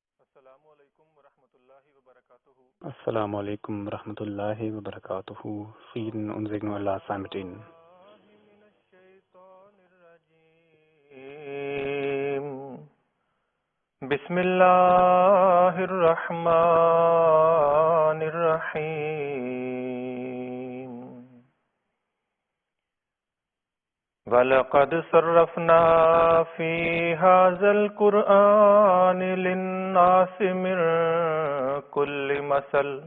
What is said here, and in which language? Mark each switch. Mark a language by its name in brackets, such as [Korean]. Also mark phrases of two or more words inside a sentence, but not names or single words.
[Arabic] السلام عليكم ورحمة الله وبركاته. [German] Frieden und Segen Allah sei mit Ihnen. [Arabic] بسم الله الرحمن الرحيم. وَلَقَدْ صَرَّفْنَا فِي هَذَا الْقُرْآنِ لِلنَّاسِ مِنْ كُلِّ مَثَلٍ